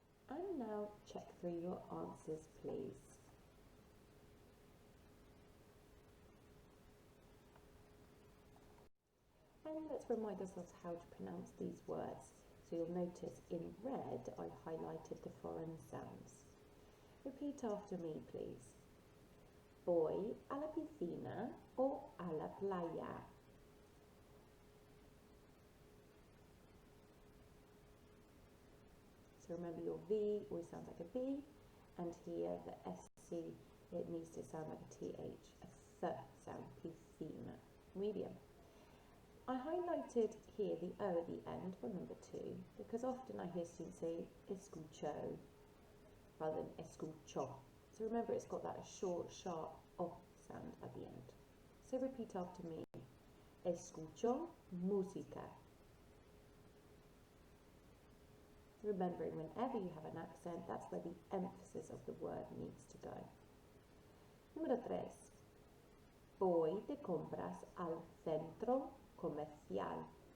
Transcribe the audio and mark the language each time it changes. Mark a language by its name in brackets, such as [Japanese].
[English] And now check through your answers, please. And let's remind ourselves how to pronounce these words. So you'll notice in red I've highlighted the foreign sounds. Repeat after me, please. [Spanish] Voy a la piscina o a la playa. [English] So remember, your V always sounds like a B, and here the SC, it needs to sound like a TH, a th sound, piscina, medium. I highlighted here the O at the end for number 2, because often I hear students say escucho rather than escucho. So remember, it's got that short, sharp O sound at the end. So repeat after me. [Spanish] Escucho música. [English] Remembering, whenever you have an accent, that's where the emphasis of the word needs to go. [Spanish] Número 3. Voy de compras al centro comercial.